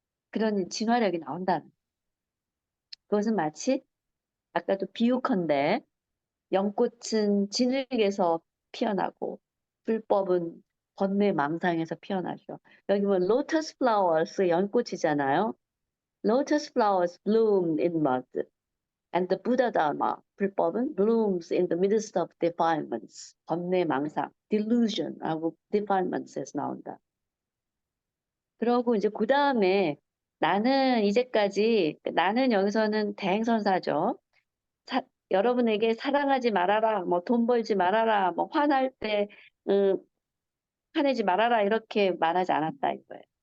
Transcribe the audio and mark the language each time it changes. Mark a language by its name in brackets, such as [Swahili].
[Korean] 그런 진화력이 나온다는. 그것은 마치 아까도 비유컨대 연꽃은 진흙에서 피어나고 불법은 번뇌망상에서 피어나죠. 여기 뭐 [English] lotus flowers [Korean] 연꽃이잖아요. [English] Lotus flowers bloomed in mud, and the Buddha Dharma [Korean] 불법은 [English] blooms in the midst of defilements. [Korean] 번뇌망상, delusion하고 defilements에서 나온다. 그러고 이제 그 다음에 나는 이제까지 나는 여기서는 대행선사죠. 여러분에게 사랑하지 말아라, 뭐 돈 벌지 말아라, 뭐 화날 때 화내지 말아라 이렇게 말하지 않았다 이거예요.